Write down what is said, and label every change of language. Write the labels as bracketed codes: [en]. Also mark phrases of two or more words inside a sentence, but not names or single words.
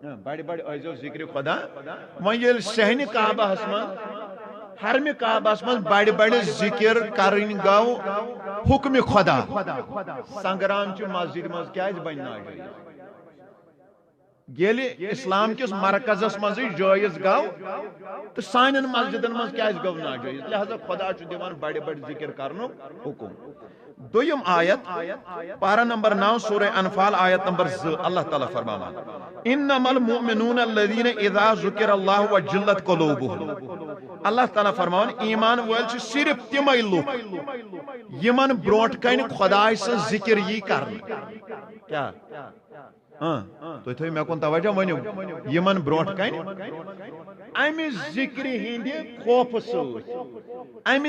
[ks] بڑی بڑی ٲسۍزیو ذکر خدا وۄنۍ ییٚلہِ صحنہِ کعبہس منٛز حرمِ کعبہس منٛز بڑِ بڑِ ذکر کرٕنۍ گوٚو حکمِ خدا سنگرامچہِ مسجد منٛز کیازِ بنہِ ناجٲیز ییٚلہِ اسلام کِس مرکزس منٛزٕے جٲیز گوٚو تہٕ سانٮ۪ن مسجدن منٛز کیازِ گوٚو ناجٲیز لہذا خدا چھُ دِوان بڑِ بڑِ ذکر کرنُک حکم دویم آیت پارہ نمبر 9 سورہ انفال آیت نمبر 2 اللہ تعالیٰ فرماوان [ar] انما المؤمنون الذین اذا ذکر اللہ وجلت قلوبهم [ks] اللہ تعالیٰ فرماوان ایمان وٲلۍ چھِ صرف تِمے لُکھ یمن برونٛٹھ کنہِ خداے سٕنٛز ذکر یی کرنہٕ کیا تُہۍ تھٲیِو مےٚ کُن توجہ ؤنِو یمن برونٛٹھ کنہِ امہِ ذکرِ ہٕنٛدِ خوفہٕ سۭتۍ امہِ